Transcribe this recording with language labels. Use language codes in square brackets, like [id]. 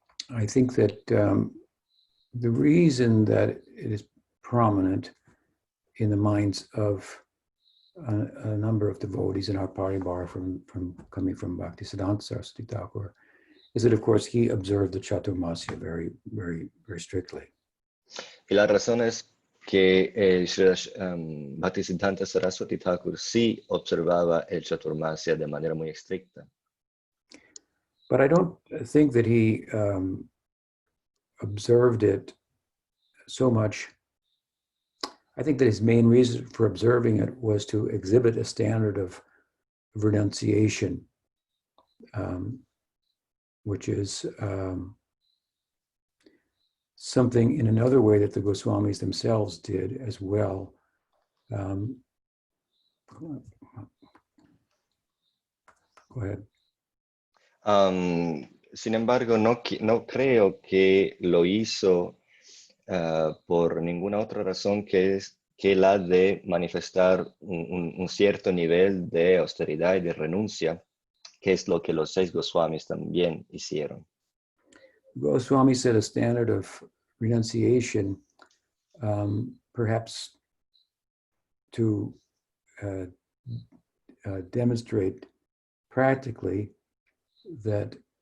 [en] I think that the reason that it is prominent in the minds of a number of devotees in our paribar from coming from Bhaktisiddhanta Saraswati Thakur is that, of course, he observed the Chaturmasya very, very, very strictly. [es] Y la razón es que Bhaktisiddhanta Saraswati Thakur sí observaba el Chaturmasya de manera muy estricta. [en] But I don't think that he observed it so much. I think that his main reason for observing it was to exhibit a standard of renunciation, which is something in another way that the Goswamis themselves did as well. Go ahead. [es] Sin embargo, no creo que lo hizo por ninguna otra razón que la de manifestar un cierto nivel de austeridad y de renuncia, que es lo que los 6 Goswamis también hicieron. [en] Goswami set a standard of renunciation, perhaps to demonstrate practically that